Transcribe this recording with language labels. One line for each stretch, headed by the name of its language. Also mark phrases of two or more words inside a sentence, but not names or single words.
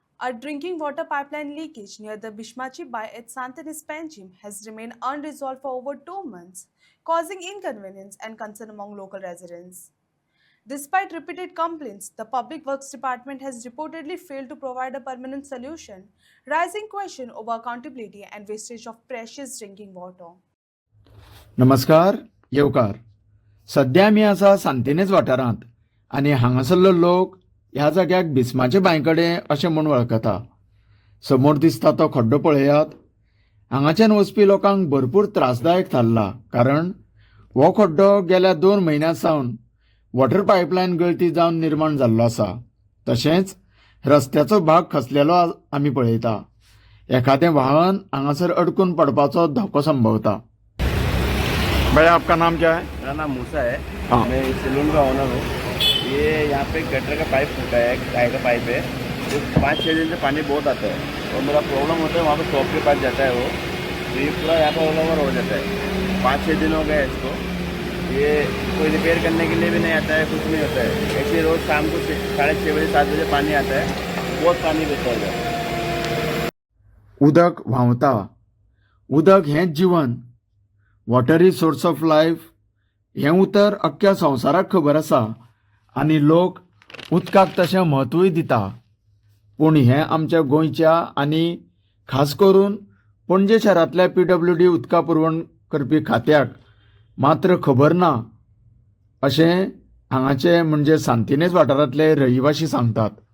English: A drinking water pipeline leakage near the Bishmachi by at Santanis Panjim has remained unresolved for over 2 months, causing inconvenience and concern among local residents. Despite repeated complaints, the Public Works Department has reportedly failed to provide a permanent solution, raising question over accountability and wastage of precious drinking water.
Konkani: नमस्कार येवकार. सध्या मी आसा सांतिनेज वाठारांत आनी हांगासरलो लोक ह्या जाग्याक बिस्माचे बांयकडे अशें म्हूण वळखता. समोर दिसता तो खड्डो पळयात. हांगाच्यान वचपी लोकांक भरपूर त्रासदायक थारला, कारण हो खड्डो गेल्या 2 म्हयन्यां सावन
English: water pipeline
Konkani: गळती जावन निर्माण जाल्लो आसा. तशेंच रस्त्याचो भाग खचलेलो आमी पळयता. एखादें वाहन हांगासर अडकून पडपाचो धोको संभवता.
Hindi: भैया, आपका नाम क्या है? मेरा नाम मूसा है। हाँ। मैं इस सैलून का ओनर हूँ। ये यहाँ पे गटर का पाइप फूटा है, गाय का पाइप है। तो 5-6 दिन से पानी बहुत आता है और मेरा प्रॉब्लम होता है, वहाँ पे शॉप के पास जाता है वो, तो ये पूरा यहाँ पर
English: all over
Hindi: हो जाता है। 5-6 दिन हो गए इसको। ये कोई रिपेयर करने के लिए भी नहीं आता है, कुछ नहीं होता है। ऐसे रोज़ शाम को 6:30 बजे 7 बजे पानी आता है, बहुत पानी बहता है।
Konkani: उदक व्हांवता. उदक हेंच जीवन.
English: water is source of life
Konkani: हें उतर अख्ख्या संवसाराक खबर आसा आनी लोक उदकाक तशें म्हत्वूय दिता. पूण हें आमच्या गोंयच्या आनी खास करून पणजे शारांतल्या PWD उदका पुरवण करपी खात्याक मात्र खबर ना, अशें हांगाचे म्हणजे सांतिनेज वाठारांतले रहिवाशी सांगतात.